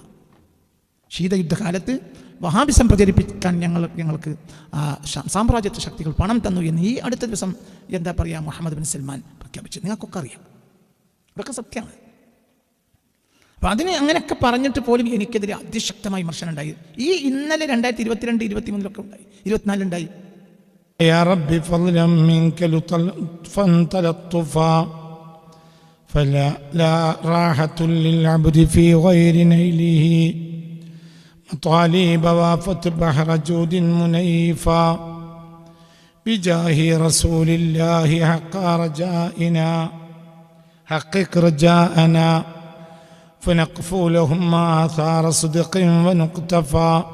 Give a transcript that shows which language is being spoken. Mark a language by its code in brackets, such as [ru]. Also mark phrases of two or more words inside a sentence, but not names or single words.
[ml] ശീതയുദ്ധകാലത്ത് വഹാബിസം പ്രചരിപ്പിക്കാൻ ഞങ്ങൾക്ക് സാമ്രാജ്യത്വ ശക്തികൾ പണം തന്നു എന്ന് ഈ അടുത്ത ദിവസം എന്താ പറയുക മുഹമ്മദ് ബിൻ സൽമാൻ പ്രഖ്യാപിച്ചു. നിങ്ങൾക്കൊക്കെ അറിയാം. ഇതൊക്കെ സത്യമാണ്. അപ്പം അതിന് അങ്ങനെയൊക്കെ പറഞ്ഞിട്ട് പോലും എനിക്കെതിരെ അതിശക്തമായി വിമർശനം ഉണ്ടായി. ഈ ഇന്നലെ 2022, 2023 ഉണ്ടായി, 2024 ഉണ്ടായി. [ar] يا رب فضلا منك لطفا تلطفا فلا راحة للعبد في غير نيله مطالب وافت بحر جود منيفا بجاه رسول الله حق رجائنا حقق رجاءنا فنقفو لهم آثار صدق ونقتفى